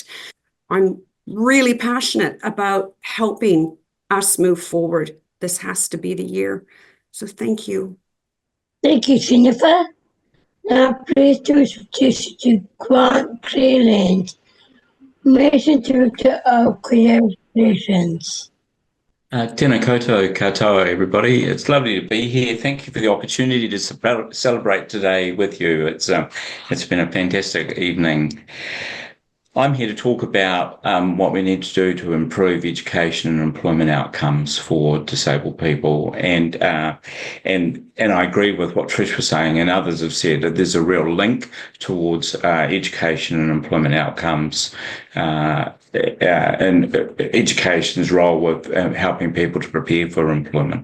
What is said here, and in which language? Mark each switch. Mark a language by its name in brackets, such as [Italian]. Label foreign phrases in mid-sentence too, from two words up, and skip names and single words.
[English] I'm really passionate about helping us move forward. This has to be the year. So thank you. Thank you, Jennifer. Now please to introduce to Grant Clearland, Managing Director of Creative Solutions. [Māori] Tēnā koutou katoa, [English] everybody. It's lovely to be here. Thank you for the opportunity to celebrate today with you. It's been a fantastic evening. I'm here to talk about what we need to do to improve education and employment outcomes for disabled people, and I agree with what Trish was saying and others have said, that there's a real link towards education and employment outcomes, and education's role with helping people to prepare for employment.